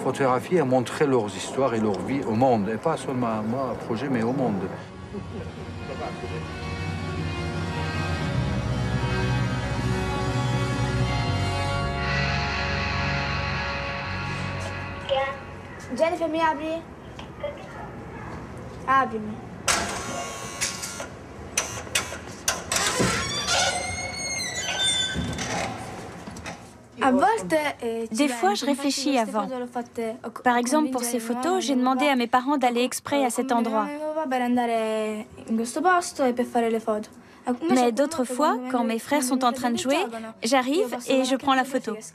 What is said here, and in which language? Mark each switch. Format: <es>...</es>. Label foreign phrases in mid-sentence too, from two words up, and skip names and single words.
<fr>photographier et montrer leurs histoires et leur vie au monde. Et pas seulement à moi, à projet, mais au monde.</fr> <it>Jennifer, mi apri? Aprimi.</it> <fr>Des fois, je réfléchis avant. Par exemple, pour ces photos, j'ai demandé à mes parents d'aller exprès à cet endroit. Mais d'autres fois, quand mes frères sont en train de jouer, j'arrive et je prends la photo.</fr>